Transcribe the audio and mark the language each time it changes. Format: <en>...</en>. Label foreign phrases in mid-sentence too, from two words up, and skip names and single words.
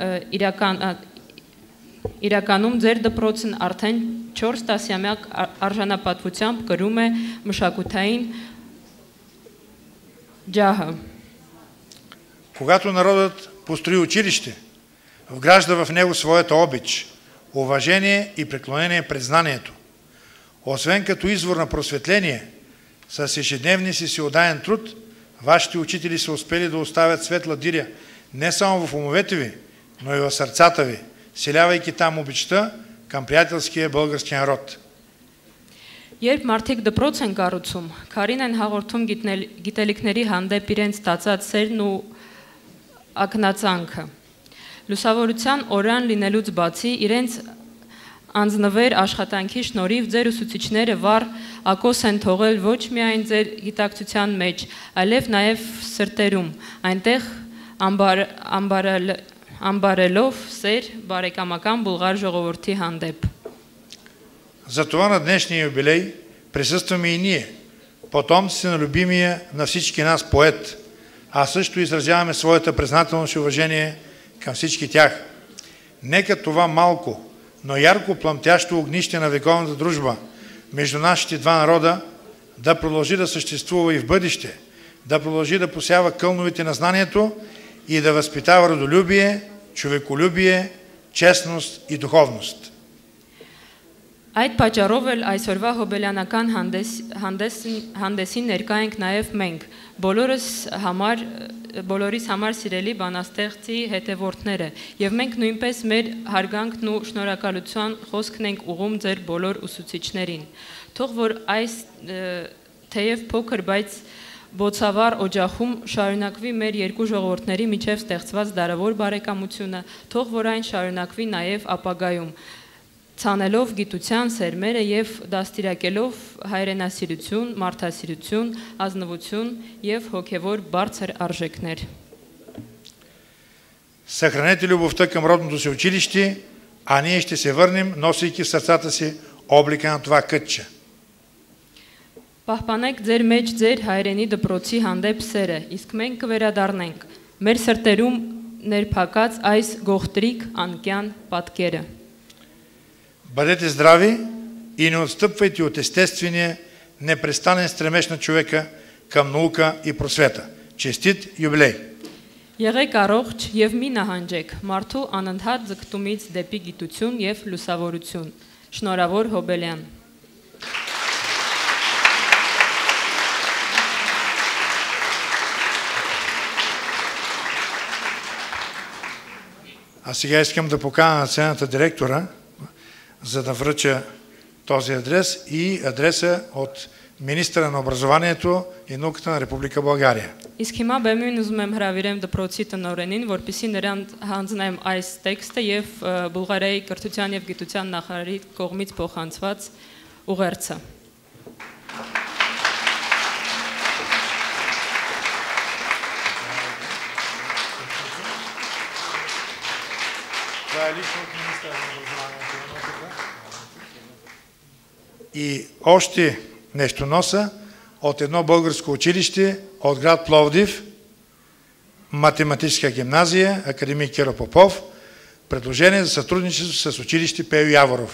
<hy>իրականում ձեր դպրոցն արդեն 4 տասնամյակ արժանապատվությամբ կրում է մշակութային ջահը։</hy> <bg>Когато народът построи училище, вгражда в него своята обич, уважение и преклонение пред знанието. Освен като извор на просветление, с ежедневния си всеотдаен труд, вашите учители са успели да оставят светла диря не само в умовете ви, но и в сърцата ви, селявайки там обичта към приятелския български народ.</bg> <hy>Երբ մարդիկ դպրոց են կառուցում, քարին են հաղորդում գիտելիքների հանդեպ իրենց ստացած սերն ու ակնածանքը։ Լուսավորության օրան լինելուց բացի իրենց անձնվեր աշխատանքի շնորհիվ ձեր ուսուցիչները վառ ակոս են թողել ոչ միայն ձեր գիտակցության մեջ, այլև նաև սրտերում, այնտեղ ամբարելով սեր բարեկամական բուլղար ժողովրդի հանդեպ։</hy> <bg>Затова на днешния юбилей присъстваме и ние, потомците на любимия на всички нас поет, а също изразяваме своята признателност и уважение към всички тях. Нека това малко, но ярко пламтящо огнище на вековната дружба между нашите два народа да продължи да съществува и в бъдеще, да продължи да посява кълновете на знанието и да възпитава родолюбие, човеколюбие, честност и духовност.</bg> <hy>Այդ պատճառով էլ այսօրվա հոբելյանական հանդեսին ներկա ենք նաև մենք, բոլորիս համար սիրելի բանաստեղծի հետևորդները, եւ մենք նույնպես մեր հարգանքն ու շնորհակալության խոսքն ենք ուղում ձեր բոլոր ուսուցիչներին։ Թող որ այս թեև փոքր, բայց բոցավառ օջախում շարունակվի մեր երկու ժողովուրդների միջև ստեղծված դարավոր բարեկամությունը, թող որ այն շարունակվի նաև ապագայում, ցանելով գիտության սերմերը եւ դաստիարակելով հայրենասիրություն, մարդասիրություն, ազնվություն եւ հոգեվոր բարձր արժեքներ։</hy> <bg>Съхранете любовта към родното си училище, а ние ще се върнем, носейки в сърцата си облика на това кътче.</bg> <hy>Պահպանեք ձեր մեջ ձեր հայրենի դպրոցի հանդեպ սերը, իսկ մենք կվերադառնանք մեր սրտերում ներփակած այս գողտրիկ անկյան պատկերը։</hy> <bg>Бъдете здрави и не отстъпвайте от естествения, непрестанен стремеж на човека към наука и просвета. Честит юбилей!</bg> <hy>Եղեք առողջ եւ մի նահանջեք մարդու անընդհատ ձգտումից դեպի գիտություն եւ լուսավորություն։ Շնորհավոր Հոբելյան։</hy> <bg>А сега искам да поканя на сцената директора, за да връча този адрес и адреса от министъра на образованието и науката на Република България.</bg> <hy>Իսկ հիմա բեմին ուզում եմ հրավիրեմ դպրոցի տնօրենին, որպեսզի նրան հանձնեմ այս տեքստը եւ Բուլղարիայի կրթության եւ գիտության նախարարի կողմից փոխանցված ուղերձը։</hy> <bg>Това е лично от министъра на образованието и науката. И още нещо носа от едно българско училище от град Пловдив, математическа гимназия, академик Киро Попов, предложение за сътрудничество с училище Пео Яворов.</bg>